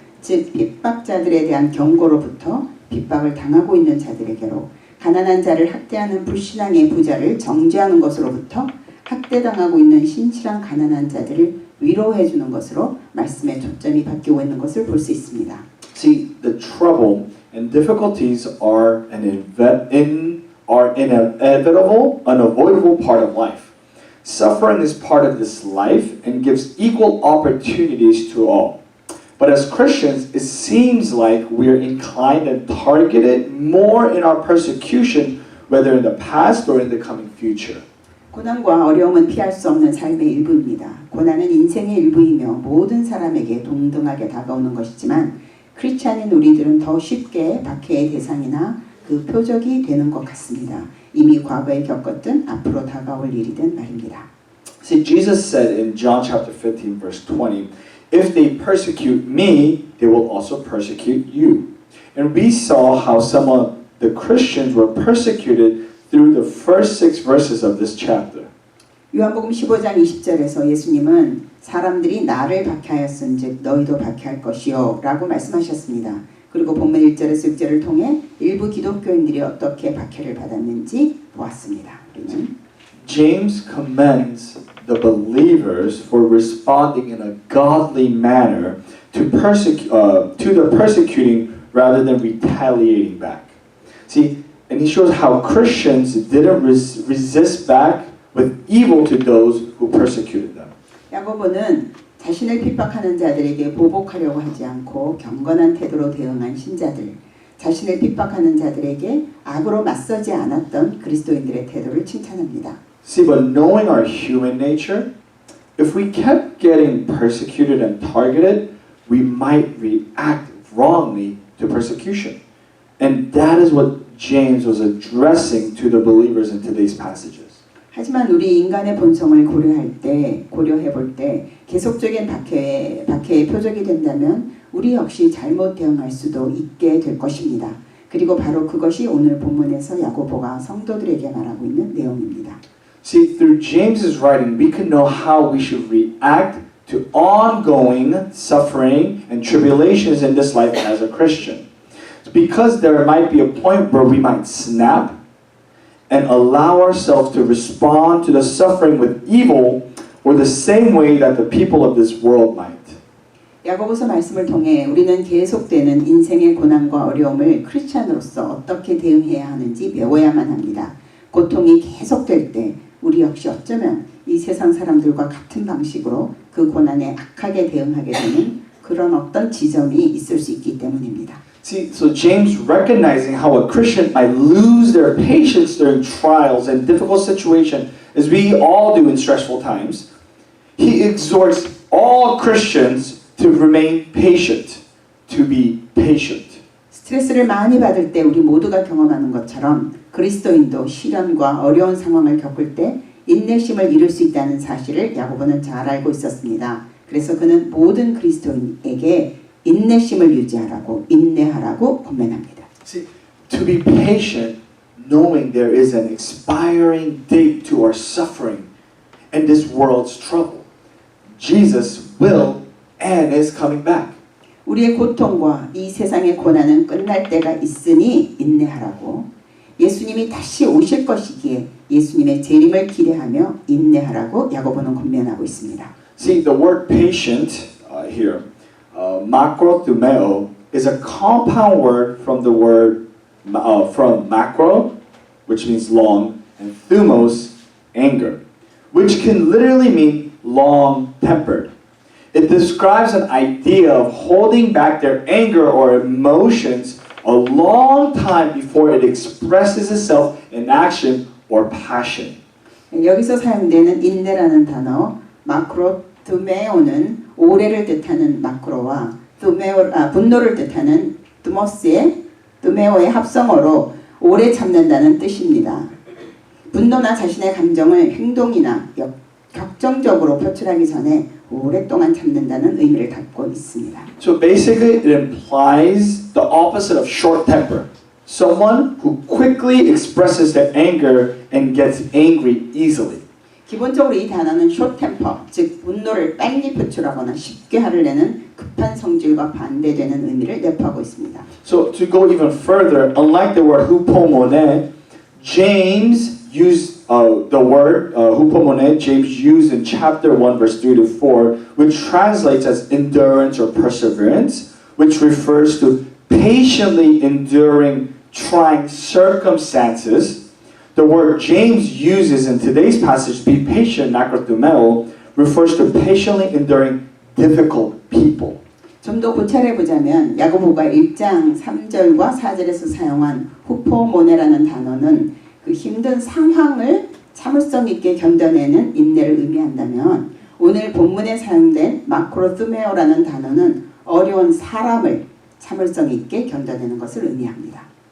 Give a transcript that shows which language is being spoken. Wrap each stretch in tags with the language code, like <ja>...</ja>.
<ko>즉 핍박자들에 대한 경고로부터 핍박을 당하고 있는 자들에게로, 가난한 자를 학대하는 불신앙의 부자를 정죄하는 것으로부터 학대당하고 있는 신실한 가난한 자들을 위로해 주는 것으로 말씀의 초점이 바뀌고 있는 것을 볼 수 있습니다.</ko> <en>See, the trouble and difficulties are an inevitable, unavoidable part of life. Suffering is part of this life and gives equal opportunities to all. But as Christians, it seems like we're inclined and targeted more in our persecution, whether in the past or in the coming future.</en> <ko>고난과 어려움은 피할 수 없는 삶의 일부입니다. 고난은 인생의 일부이며 모든 사람에게 동등하게 다가오는 것이지만 크리스찬인 우리들은 더 쉽게 박해의 대상이나 그 표적이 되는 것 같습니다. 이미 과거에 겪었든 앞으로 다가올 일이든 말입니다.</ko> <en>See, Jesus said in John chapter 15, verse 20, if they persecute me, they will also persecute you. And we saw how some of the Christians were persecuted through the first 6 verses of this chapter.</en> <ko>요한복음 15장 20절에서 예수님은 사람들이 나를 박해하였은즉 너희도 박해할 것이요 라고 말씀하셨습니다. 그리고 본문 1절에서 6절을 통해 일부 기독교인들이 어떻게 박해를 받았는지 보았습니다.</ko> <en>James commends the believers for responding in a godly manner to the persecuting rather than retaliating back. See, and he shows how Christians didn't resist back with evil to those who persecuted them.</en> <ko>야고보는 자신을 핍박하는 자들에게 보복하려고 하지 않고 경건한 태도로 대응한 신자들, 자신을 핍박하는 자들에게 악으로 맞서지 않았던 그리스도인들의 태도를 칭찬합니다.</ko> <en>See, but knowing our human nature, if we kept getting persecuted and targeted, we might react wrongly to persecution. And that is what James was addressing to the believers in today's passages.</en> <ko>하지만 우리 인간의 본성을 고려해 볼 때 계속적인 박해의 표적이 된다면 우리 역시 잘못 대응할 수도 있게 될 것입니다. 그리고 바로 그것이 오늘 본문에서 야고보가 성도들에게 말하고 있는 내용입니다.</ko> <en>See, through James's writing, we can know how we should react to ongoing suffering and tribulations in this life as a Christian. Because there might be a point where we might snap and allow ourselves to respond to the suffering with evil or the same way that the people of this world might.</en> <ko>야고보서 말씀을 통해 우리는 계속되는 인생의 고난과 어려움을 크리스찬으로서 어떻게 대응해야 하는지 배워야만 합니다. 고통이 계속될 때 우리 역시 어쩌면 이 세상 사람들과 같은 방식으로 그 고난에 악하게 대응하게 되는 그런 어떤 지점이 있을 수 있기 때문입니다.</ko> <en>See, so James recognizing how a Christian might lose their patience during trials and difficult situations, as we all do in stressful times, he exhorts all Christians to remain patient, to be patient.</en> <ko>스트레스를 많이 받을 때 우리 모두가 경험하는 것처럼 그리스도인도 시련과 어려운 상황을 겪을 때 인내심을 이룰 수 있다는 사실을 야고보는 잘 알고 있었습니다. 그래서 그는 모든 그리스도인에게 인내심을 유지하라고 인내하라고 권면합니다.</ko> <en>See, to be patient, knowing there is an expiring date to our suffering and this world's trouble. Jesus will and is coming back.</en> <ko>우리의 고통과 이 세상의 고난은 끝날 때가 있으니 인내하라고. 예수님이 다시 오실 것이기에 예수님의 재림을 기대하며 인내하라고 야고보는 권면하고 있습니다.</ko> <en>See, the word patient here, makrothumeo, is a compound word from the word from macro, which means long, and thumos, anger, which can literally mean long-tempered. It describes an idea of holding back their anger or emotions a long time before it expresses itself in action or passion.</en> <ko>여기서 사용되는 인내라는 단어 마크로투메오는 오래를 뜻하는 마크로와 분노를 뜻하는 투메오의 합성어로 오래 참는다는 뜻입니다. 분노나 자신의 감정을 행동이나 격정적으로 표출하기 전에 오랫동안 참는다는 의미를 갖고 있습니다.</ko> <en>So basically it implies the opposite of short temper. Someone who quickly expresses their anger and gets angry easily.</en> <ko>기본적으로 이 단어는</ko> <en>short temper,</en> <ko>즉 분노를 빨리 표출하거나 쉽게 화를 내는 급한 성질과 반대되는 의미를 내포하고 있습니다.</ko> <en>So to go even further, unlike the word hupomone, James used the word hupomone, James used in chapter 1 verse 3 to 4, which translates as endurance or perseverance, which refers to patiently enduring trying circumstances. The word James uses in today's passage, be patient, macrothumeo, refers to patiently enduring difficult people.</en> <ko>좀 더 고찰해 보자면 야고보가 1장 3절과 4절에서 사용한 후포모네라는 단어는 그 힘든 상황을 참을성 있게 견뎌내는 인내를 의미한다면 오늘 본문에 사용된 마크로투메오라는 단어는 어려운 사람을 참을성 있게 견뎌내는 것을 의미합니다.</ko>